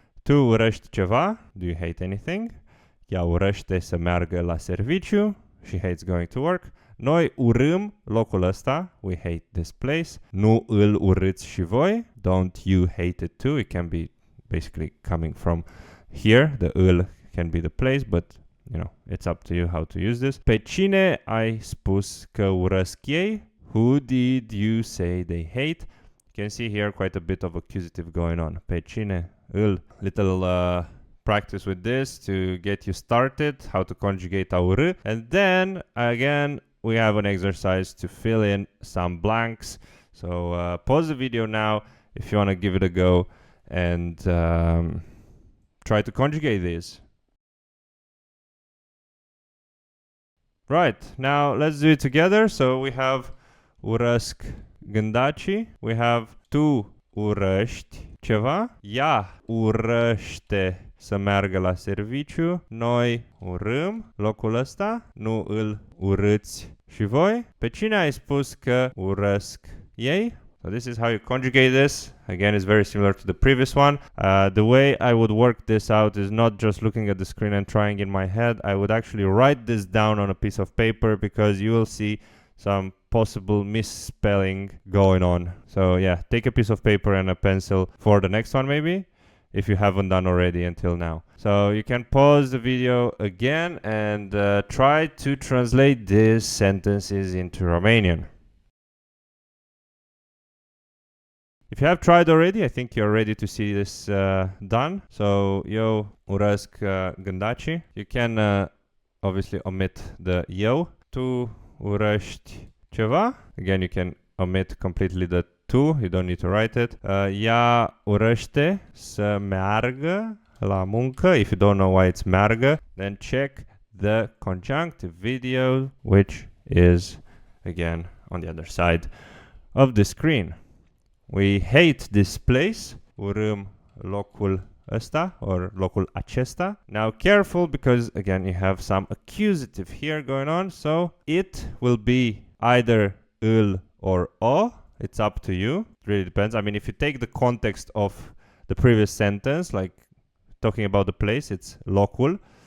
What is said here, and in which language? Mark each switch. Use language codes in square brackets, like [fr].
[ro] Tu urăști ceva, [en] do you hate anything? [ro] Ea urăște să meargă la serviciu, [en] she hates going to work. [ro] Noi urâm locul ăsta, [en] we hate this place. [ro] Nu îl urâți și voi, [en] don't you hate it too? It can be basically coming from here, the îl can be the place, but you know, it's up to you how to use this. [ro] Pe cine ai spus că urăsc ei? [en] Who did you say they hate? You can see here quite a bit of accusative going on. [ro] Pe cine îl. [en] Little practice with this to get you started, how to conjugate a, u, r. And then, again, we have an exercise to fill in some blanks. So pause the video now if you want to give it a go and try to conjugate these. Right, now let's do it together. So we have [ro] urăsc gândacii, we have tu urăști ceva, ea urăște să meargă la serviciu, noi urâm locul ăsta, nu îl urâți și voi. Pe cine ai spus că urăsc ei? [en] So this is how you conjugate this. Again, it's very similar to the previous one. The way I would work this out is not just looking at the screen and trying in my head. I would actually write this down on a piece of paper because you will see some possible misspelling going on. So yeah, take a piece of paper and a pencil for the next one maybe, if you haven't done already until now. So you can pause the video again and try to translate these sentences into Romanian. If you have tried already, I think you're ready to see this done. So, [ro] eu urăsc gândacii. [en] You can obviously omit the eu. [ro] Tu urăști ceva. [en] Again, you can omit completely the tu. You don't need to write it. [ro] Ea urăște să meargă la muncă. [en] If you don't know why it's meargă, then check the conjunctive video, which is, again, on the other side of the screen. We hate this place. [ro] Urâm locul ăsta or locul acesta. [en] Now careful because again you have some accusative here going on. So it will be either îl or o. It's up to you. It really depends. I mean, if you take the context of the previous sentence, like talking about the place, it's locul.